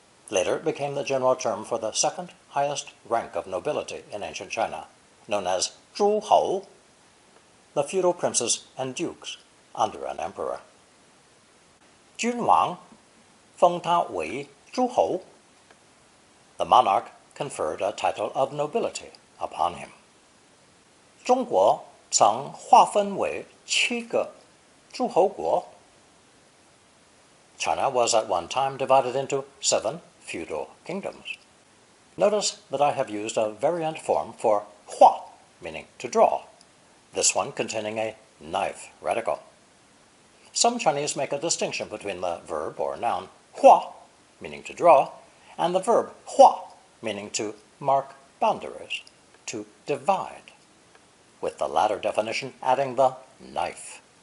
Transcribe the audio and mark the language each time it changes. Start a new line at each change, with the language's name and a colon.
English: Later it became the general term for the second highest rank of nobility in ancient China, known as zhu hou, the feudal princes and dukes under an emperor.
Chinese: 君王封他为诸侯.
English: The monarch conferred a title of nobility upon him.
Chinese: 中国曾划分为7个诸侯国.
English: China was at one time divided into 7 feudal kingdoms. Notice that I have used a variant form for 画, meaning to draw, this one containing a knife radical. Some Chinese make a distinction between the verb or noun 画, meaning to draw, and the verb 画, meaning to mark boundaries, to divide, with the latter definition adding the knife.